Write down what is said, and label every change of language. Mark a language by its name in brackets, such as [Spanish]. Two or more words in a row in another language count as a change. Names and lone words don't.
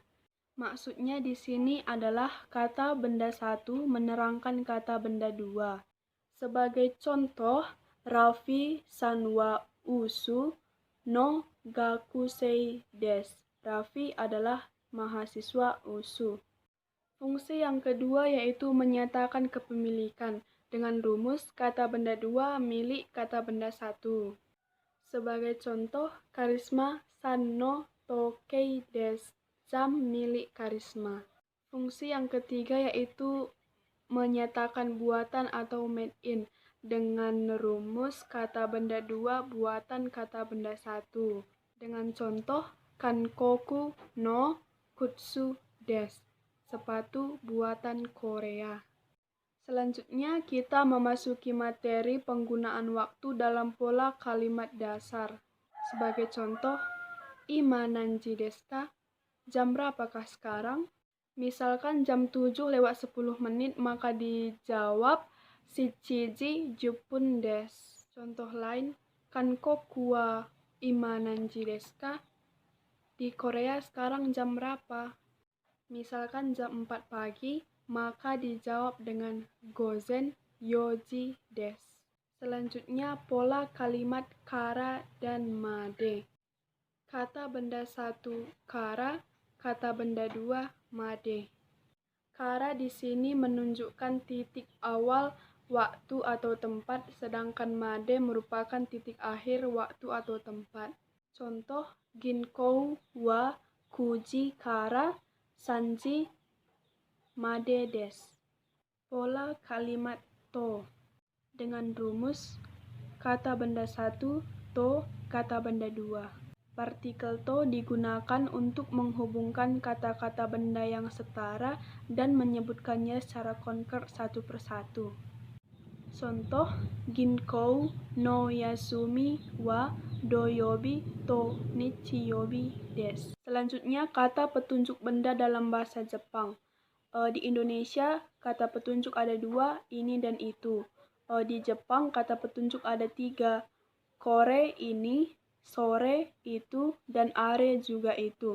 [Indonesian] Maksudnya di sini adalah kata benda 1 menerangkan kata benda 2. Sebagai contoh, [Japanese] ラフィさんはUSUの学生です. [Indonesian] Raffi adalah mahasiswa usu. Fungsi yang kedua yaitu menyatakan kepemilikan dengan rumus kata benda 2 milik kata benda 1. Sebagai contoh, [Japanese] カリスマさんの時計です. [Indonesian] Jam milik karisma. Fungsi yang ketiga yaitu menyatakan buatan atau [English] made in [Indonesian] dengan rumus kata benda 2 buatan kata benda 1. Dengan contoh, [Japanese] 韓国の靴です. [Indonesian] Sepatu buatan Korea. Selanjutnya kita memasuki materi penggunaan waktu dalam pola kalimat dasar. Sebagai contoh, [Japanese] 今何時ですか? [Indonesian] Jam berapakah sekarang? Misalkan jam 7:10, maka dijawab [Japanese] 七時十分です. [Indonesian] Contoh lain, [Japanese] 韓国は今何時ですか? [Indonesian] Di Korea sekarang jam berapa? Misalkan jam 4 pagi, maka dijawab dengan [Japanese] 午前四時です. [Indonesian] Selanjutnya pola kalimat kara dan made. Kata benda 1 kara, kata benda 2 made. Kara di sini menunjukkan titik awal waktu atau tempat, sedangkan made merupakan titik akhir waktu atau tempat. Contoh, [Japanese] 銀行は九時から三時までです. [Indonesian] Pola kalimat to dengan rumus kata benda 1 to kata benda 2. Partikel to digunakan untuk menghubungkan kata-kata benda yang setara dan menyebutkannya secara konkret satu persatu. Contoh, [Japanese] 銀行の休みは土曜日と日曜日です. [Indonesian] Selanjutnya, kata petunjuk benda dalam bahasa Jepang. Di Indonesia, kata petunjuk ada 2, ini dan itu. Di Jepang, kata petunjuk ada 3, kore ini, sore itu, dan are juga itu.